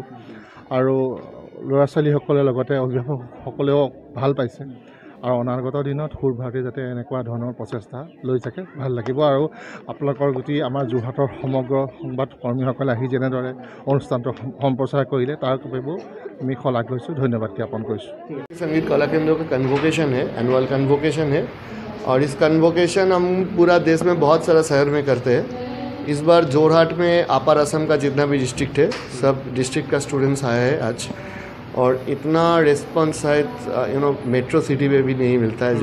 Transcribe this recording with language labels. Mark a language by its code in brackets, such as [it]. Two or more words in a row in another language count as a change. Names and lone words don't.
[as] আৰু ল'ৰা ছোৱালীসকলে লগতে অভিভাৱকসকলেও ভাল পাইছে। আৰু অনাগত দিনত সুৰ ভাৰতী যাতে এনেকুৱা ধৰণৰ প্ৰচেষ্টা লৈ থাকে, ভাল লাগিব। আৰু আপোনালোকৰ গোটেই আমাৰ যোৰহাটৰ সমগ্ৰ সংবাদ কৰ্মীসকলে আহি যেনেদৰে অনুষ্ঠানটো সম্প্ৰচাৰ কৰিলে তাৰ বাবেও আমি শলাগ লৈছোঁ, ধন্যবাদ জ্ঞাপন কৰিছোঁ। [hi] संगीत कला केंद्रों का कन्वोकेशन है, [en] annual convocation [hi] है, और इस कन्वोकेशन हम पूरा देश में बहुत सारा शहर में करते हैं। इस बार जोरहाट में अपर असम का जितना भी डिस्ट्रिक्ट है, सब डिस्ट्रिक्ट का स्टूडेंट्स आए हैं आज, और इतना रिस्पॉन्स शायद [en] metro city [hi] में भी नहीं मिलता है।